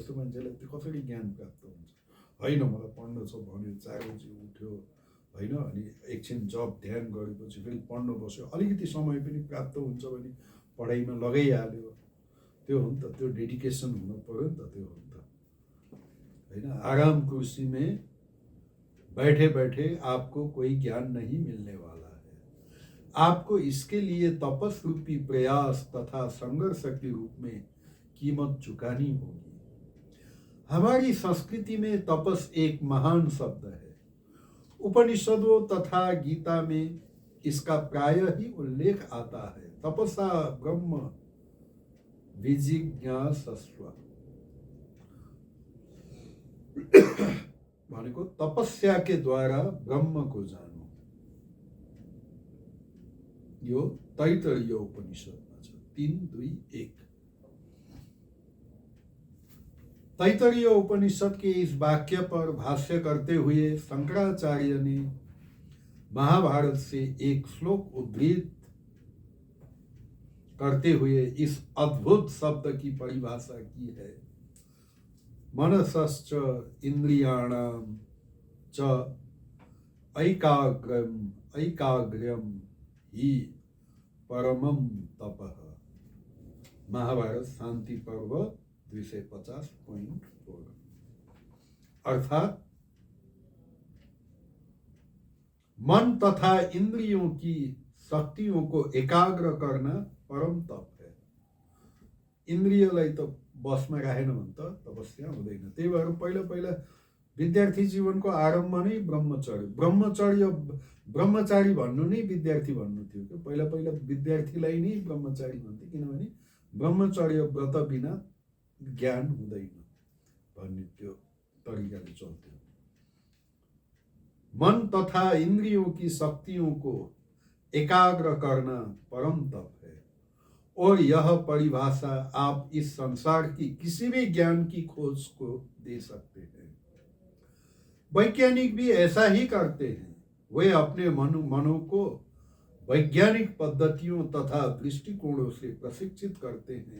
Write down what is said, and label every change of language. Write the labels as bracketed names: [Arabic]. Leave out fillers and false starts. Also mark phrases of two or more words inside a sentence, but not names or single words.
[Nepali] त्यस्तो मान्छेलाई त्यो कसरी ज्ञान प्राप्त हुन्छ? होइन, मलाई पढ्न छ भन्यो, 4 बजी उठ्यो, होइन, अनि एकछिन जब ध्यान गरेपछि फेरि पढ्न बस्यो, अलिकति समय पनि प्राप्त हुन्छ भने पढाइमा लगाइहाल्यो। त्यो हो नि त, त्यो डेडिकेसन हुनु पर्यो नि त, त्यो हो नि त, होइन? [Hindi] आराम कुर्सी में बैठे बैठे आपको कोई ज्ञान नहीं मिलने वाला है। आपको इसके लिए तपस रूपी प्रयास तथा संघर्ष के रूप में कीमत चुकानी होगी। हमारी संस्कृति में तपस एक महान शब्द है। उपनिषदों तथा गीता में इसका प्रायः ही उल्लेख आता है। [Sanskrit] तपसा ब्रह्म विजिज्ञासस्व [Hindi] भनेको तपस्या के द्वारा ब्रह्म को जानो। [Nepali] यो तैत्तरीय उपनिषदमा छ 3:2:1। [Hindi] तैत्तरीय उपनिषद के इस वाक्य पर भाष्य करते हुए शंकराचार्य ने महाभारत से एक श्लोक उद्धृत करते हुए इस अद्भुत शब्द की परिभाषा की है। [Sanskrit] मनसश्च इंद्रियाणाम च ऐकाग्र्यम ही परमं तपः। [Hindi] महाभारत शांति पर्व 250.4। अर्थात मन तथा इंद्रियों की शक्तियों को एकाग्र करना परम तप है। [Nepali] इन्द्रियलाई त बसमा राखेन भने त तपस्या हुँदैन। त्यही भएर पहिला पहिला विद्यार्थी जीवनको आरम्भ नै ब्रह्मचारी भन्नु नै विद्यार्थी भन्नु थियो कि। पहिला पहिला विद्यार्थीलाई नै ब्रह्मचारी भन्थे, किनभने ब्रह्मचर्य व्रत बिना ज्ञान हुँदैन भन्ने त्यो तरिकाले चल्थ्यो। [Hindi] मन तथा इंद्रियों की शक्तियों को एकाग्र करना परम तप है। और यह परिभाषा आप इस संसार की किसी भी ज्ञान की खोज को दे सकते हैं। वैज्ञानिक भी ऐसा ही करते हैं। वे अपने मनों को वैज्ञानिक पद्धतियों तथा दृष्टिकोणों से प्रशिक्षित करते हैं।